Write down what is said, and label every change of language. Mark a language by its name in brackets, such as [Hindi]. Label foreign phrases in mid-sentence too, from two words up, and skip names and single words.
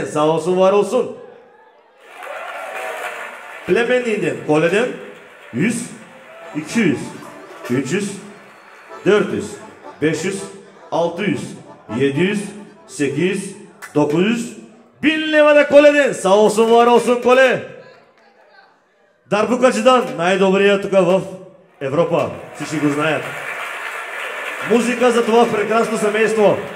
[Turkish] Sağ olsun, var olsun. Plemenliğinden. Kole'den. 100, 200, 300, 400, 500, 600, 700, 800, 900, 1000 levada Kole'den. Sağ olsun, var olsun Kole. [Bulgarian] Дарбукачидан, най-добрия тук в Европа. Всички го знаят. Музика за това прекрасно семейство.